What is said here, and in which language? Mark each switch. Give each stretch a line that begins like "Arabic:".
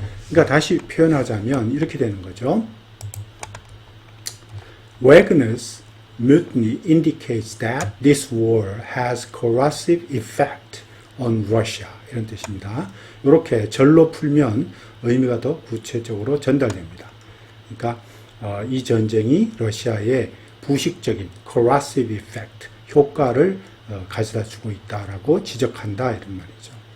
Korean: 그러니까 다시 표현하자면 이렇게 되는 거죠.
English: Wagner's mutiny indicates that this war has corrosive effect on Russia.
Korean: 이런 뜻입니다. 이렇게 절로 풀면 의미가 더 구체적으로 전달됩니다. 그러니까 이 전쟁이 러시아의 부식적인 corrosive effect, 효과를 가져다 주고 있다라고 지적한다 이런 말이죠.